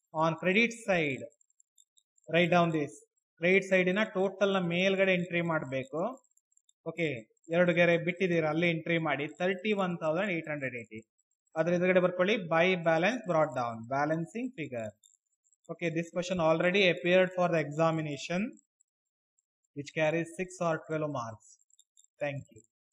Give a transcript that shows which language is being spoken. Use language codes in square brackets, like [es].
[en] on credit side write down this. [kn] credit side ನ total ನ ಮೇಲ್ಗಡೆ ಎಂಟ್ರಿ ಮಾಡಬೇಕು. ಓಕೆ, ಎರಡು ಗೆರೆ ಬಿಟ್ಟಿದ್ದೀರಾ ಅಲ್ಲಿ ಎಂಟ್ರಿ ಮಾಡಿ 31,880. ಅದ್ರ ಎದುರುಗಡೆ ಬರ್ಕೊಳ್ಳಿ by balance brought down, balancing figure. [en] okay, this question already appeared for the examination which carries 6 or 12 marks. thank you.